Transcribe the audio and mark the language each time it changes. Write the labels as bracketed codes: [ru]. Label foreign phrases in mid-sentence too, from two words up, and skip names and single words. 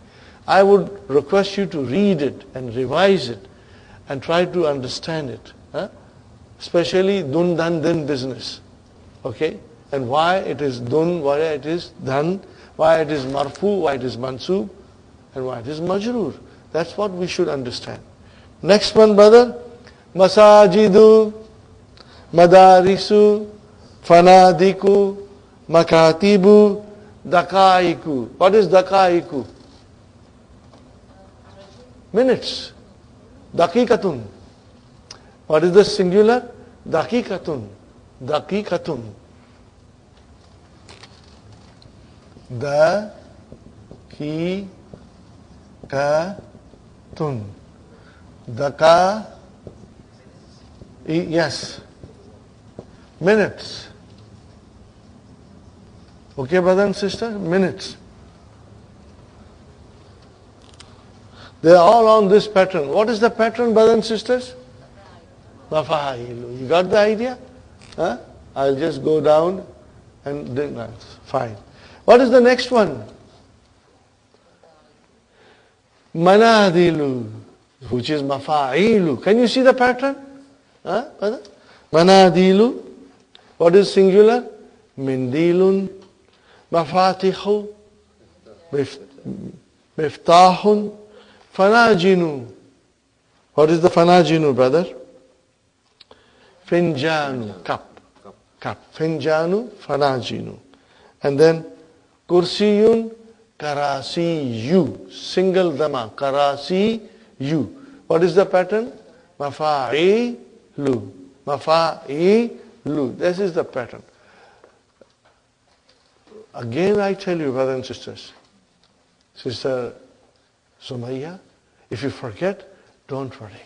[en] I would request you to read it and revise it and try to understand it. Especially dun, dan, din business. Okay? And why it is dun, why it is dan, why it is marfu, why it is mansub, and why it is majroor. That's what we should understand. Next one, brother. [ar] مساجدُ مدارسُ فنادقُ مكاتبُ دقائقُ. [en] What is dakaiku? Minutes. Dakikatun. What is the singular? [ar] دقيقةٌ دقيقةٌ دقيقةٌ. Daka. [en] Yes. Minutes. Okay, brother and sister? Minutes. They are all on this pattern. What is the pattern, brothers and sisters? Mafailu. You got the idea? Huh? I'll just go down and do that. Fine. What is the next one? Manadilu, which is mafa'ilu. Can you see the pattern? Huh? Manadilu. What is singular? [ar] Mindilun. مفاتيحُ مفتاحٌ. Fanajinu. [en] What is the fanajinu, brother? [ar] Finjanu. Cup. فنجانٌ فناجينُ. [en] And then kursiyun. [ar] كراسيُّ, [en] single dhamma, [ar] كراسيُّ. [en] What is the pattern? [ar] مفاعلُ مفاعلُ. [en] This is the pattern. Again I tell you, brothers and sisters, Sister Sumayya, if you forget, don't worry.